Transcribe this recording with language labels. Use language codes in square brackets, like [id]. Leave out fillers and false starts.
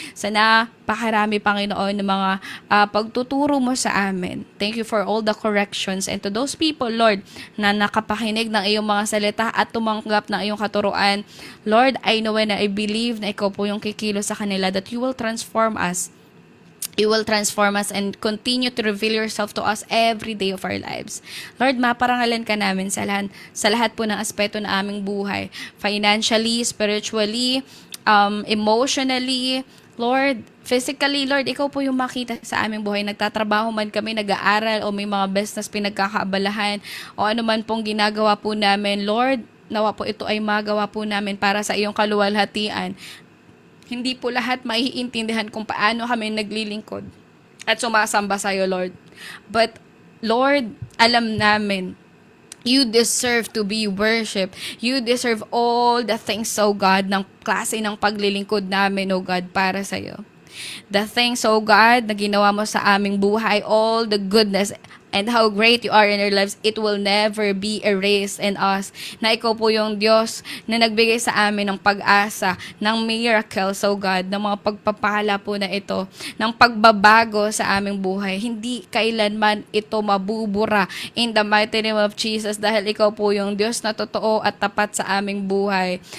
[tl] Sa napakarami, Panginoon, ng mga pagtuturo mo sa amin. [en] Thank you for all the corrections. And to those people, [tl] Lord, na nakapakinig ng iyong mga salita at tumanggap ng iyong katuruan, Lord, [en] I know and I believe [tl] na ikaw po yung kikilo sa kanila, [en] that you will transform us. You will transform us and continue to reveal yourself to us every day of our lives. [tl] Lord, maparangalan ka namin sa lahat po ng aspeto ng aming buhay. [en] Financially, spiritually, emotionally, Lord, physically, [tl] Lord, ikaw po yung makita sa aming buhay. Nagtatrabaho man kami, nag-aaral, o may mga business pinagkakaabalahan, o ano man pong ginagawa po namin. Lord, nawa po ito ay magawa po namin para sa iyong kaluwalhatian. Hindi po lahat maiintindihan kung paano kami naglilingkod at sumasamba sa iyo, Lord. [en] But, Lord, [tl] alam namin, [en] you deserve to be worshipped. You deserve all the things, O God, [tl] ng klase ng paglilingkod namin, [en] O God, [tl] para sa iyo. [en] The things, O God, [tl] na ginawa mo sa aming buhay, [en] all the goodness, and how great you are in our lives, it will never be erased in us. [tl] Na ikaw po yung Diyos na nagbigay sa amin ng pag-asa, ng [en] miracles, oh God, [tl] ng mga pagpapala po na ito, ng pagbabago sa aming buhay. Hindi kailanman ito mabubura [en] in the mighty name of Jesus [tl] dahil ikaw po yung Diyos na totoo at tapat sa aming buhay.